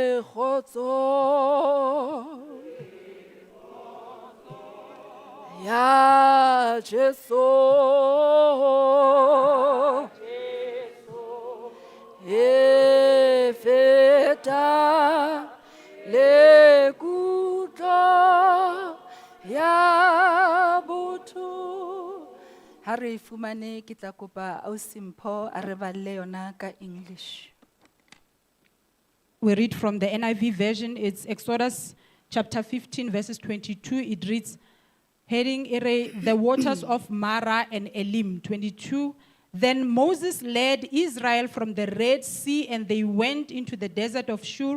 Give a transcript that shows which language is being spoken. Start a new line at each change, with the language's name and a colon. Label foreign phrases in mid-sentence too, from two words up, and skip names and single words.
Southern Sotho: kgotso ya Jesu e feta le kutlo ya botho. Ha re fumane ke tla kopa Ausi Mpho a re balle yona ka English.
English: We read from the NIV version. It's Exodus chapter 15, verses 22. It reads, heading the waters of Mara and Elim. 22. Then Moses led Israel from the Red Sea, and they went into the desert of Shur.